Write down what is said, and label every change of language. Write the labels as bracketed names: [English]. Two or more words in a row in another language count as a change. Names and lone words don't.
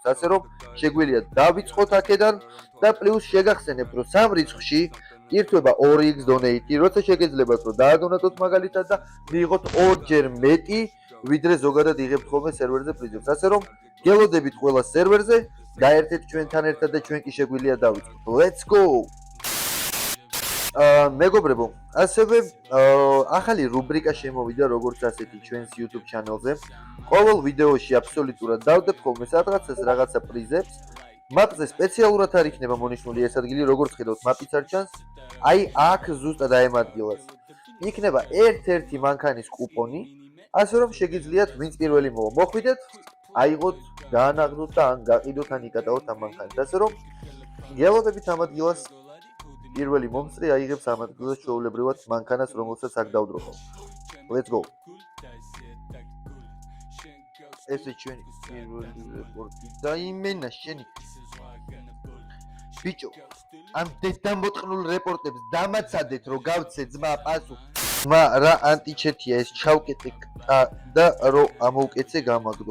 [Georgian] ასე რომ შეგვიძლია დავიწყოთ აქედან და პლუს შეგახსენებთ, რომ სამ რიცხვში ირთვება 2x donate, როცა შეგეძლებათ რომ დაადონატოთ მაგალითად და მიიღოთ ორჯერ მეტი, ვიდრე ზოგადად იღებთ ხოლმე სერვერზე პრიზებს. ასე რომ გელოდებით ყველა სერვერზე, გაერთეთ ჩვენთან ერთად და ჩვენ კი შეგვიძლია დავიწყოთ. [English] Let's go! [Georgian] მეგობრებო, ასევე ახალი რუბრიკა შემოვიდა როგორც ასეთი ჩვენს YouTube channel-ზე. ყოველ ვიდეოში აბსოლუტურად დავდებთ ხოლმე სადღაცას რაღაცა პრიზებს. მაპზე სპეციალურად არ იქნება მონიშნული ეს ადგილი, როგორც ხედავთ მაპიც არ ჩანს. აი აქ ზუსტად აემადგილას. იქნება ერთ-ერთი მანქანის კუპონი, ასე რომ შეგიძლიათ ვინც პირველი მოხვიდეთ, აიღოთ, გაანაღდოთ და ან გაყიდოთ ან იკატაოთ ამ მანქანას. ასე რომ გელოდებით ამ ადგილას პირველი მომწრე აიღებს ამ ადგილას ჩვეულებრივად მანქანას, რომელსაც აქ დავდროხავ. [English] Let's go. [Georgian] ესე ჩვენი პირველი რეპორტი და იმენა შენი ბიჭო, ამ დედამოტყნულ რეპორტებს დამაცადეთ, რომ გავცე ძმა პასუხი. ძმა რა ანტიჩეთია ეს ჩავკეტე და რომ ამოვკეცე გამაგდო.